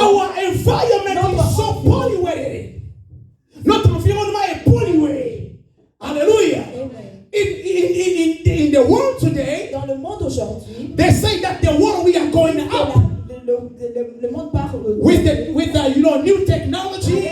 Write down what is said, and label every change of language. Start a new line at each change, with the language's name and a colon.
English: our environment is so polluted.
French: Notre environnement est pollué. Hallelujah. Amen.
English: In the world today,
French: Dans le monde aujourd'hui,
English: they say that the world we are going up
French: le monde parle
English: with the new technology